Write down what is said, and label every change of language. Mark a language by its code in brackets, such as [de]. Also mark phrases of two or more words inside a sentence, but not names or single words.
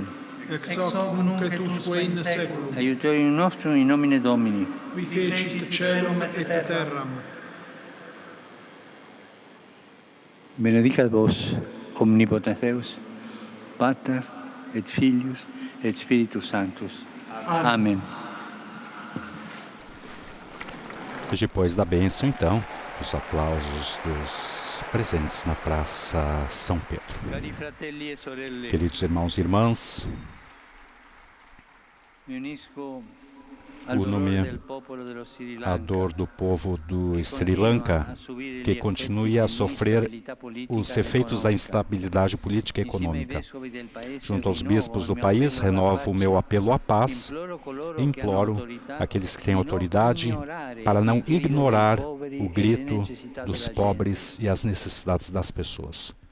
[la] Ex hoc nunc et usque in saeculum. Aiutorium nostrum in nomine Domini. Qui fecit caelum et terram. Benedicat vos, omnipotens Deus, Pater et Filius et Spiritus Sanctus. [pt] Amém. Depois da bênção, então, os aplausos dos presentes na Praça São Pedro. [it] Cari fratelli e sorelle, [pt] Queridos irmãos e irmãs, [it] mi unisco al [pt] uno-me [it] dolore del popolo dello Sri [pt] a [it] Lanka, [pt] dor do povo do Sri Lanka, que continue a sofrer os efeitos da instabilidade política e econômica. Junto aos bispos do país, renovo o meu apelo à paz e imploro aqueles que têm autoridade para não ignorar o grito dos pobres e as necessidades das pessoas.